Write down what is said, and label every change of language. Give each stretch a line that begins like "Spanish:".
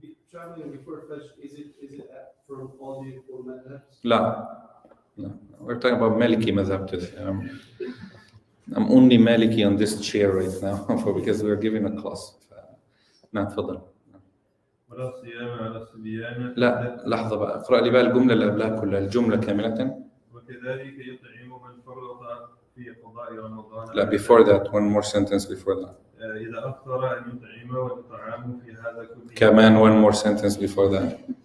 English: Traveling before Fajr, is it from all the four madhabs? No. We're talking about Maliki madhab today. I'm only Maliki on this chair right now because we're giving a class.
Arabic: نعم تفضل. ولا الصيام على الصبيان. لا لحظة بقى اقرأ لي بقى الجملة اللي قبلها كلها الجملة كاملة. وكذلك يطعم من فرط في قضاء رمضان. لا
English: before that, one more sentence before that.
Arabic: إذا أفطر أن يطعم والإطعام في هذا كله. كمان
English: one more sentence before that.